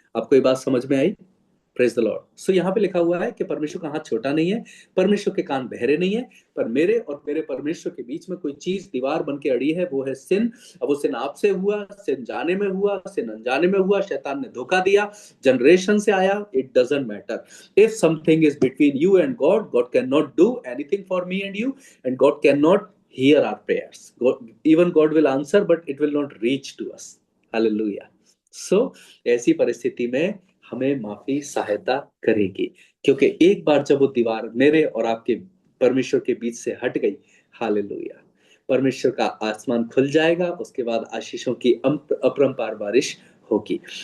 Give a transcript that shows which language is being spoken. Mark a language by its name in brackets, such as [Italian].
[Hindi] आपको ये बात समझ में आई? Praise the Lord. सो यहाँ पे लिखा हुआ है कि परमेश्वर का हाथ छोटा नहीं है, परमेश्वर के कान बहरे नहीं है, पर मेरे और मेरे परमेश्वर के बीच में कोई चीज दीवार बन के अड़ी है, वो है सिन। अब वो सिन आपसे हुआ, सिन जाने में हुआ, सिन अनजाने में हुआ, शैतान ने धोखा दिया, जनरेशन से आया, it doesn't matter. [English] If something is between you and God, God can not do anything for me and you, and God can not hear our prayers. Even God will answer, but it will not reach to us. Hallelujah. [Hindi] So ऐसी परिस्थिति में हमें माफी सहायता करेगी, क्योंकि एक बार जब वो दीवार मेरे और आपके परमेश्वर के बीच से हट गई, हालेलुया, परमेश्वर का आसमान खुल जाएगा। उसके बाद आशीषों की अपरंपार बारिश होगी।